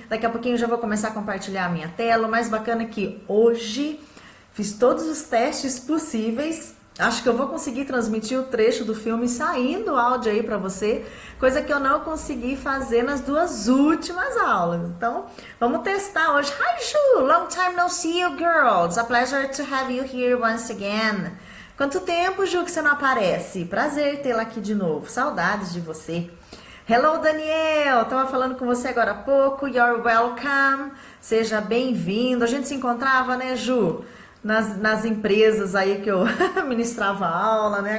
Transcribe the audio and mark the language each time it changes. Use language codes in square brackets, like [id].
[pt] Daqui a pouquinho eu já vou começar a compartilhar a minha tela. O mais bacana é que hoje fiz todos os testes possíveis. Acho que eu vou conseguir transmitir o trecho do filme saindo o áudio aí pra você, coisa que eu não consegui fazer nas 2 últimas aulas. Então, vamos testar hoje. [en] Hi, Ju! Long time no see you, girls. A pleasure to have you here once again. [pt] Quanto tempo, Ju, que você não aparece? Prazer tê-la aqui de novo. Saudades de você. [en] Hello, [pt] Daniel! Tava falando com você agora há pouco. [en] You're welcome. [pt] Seja bem-vindo. A gente se encontrava, né, Ju? Nas empresas aí que eu ministrava aula, né?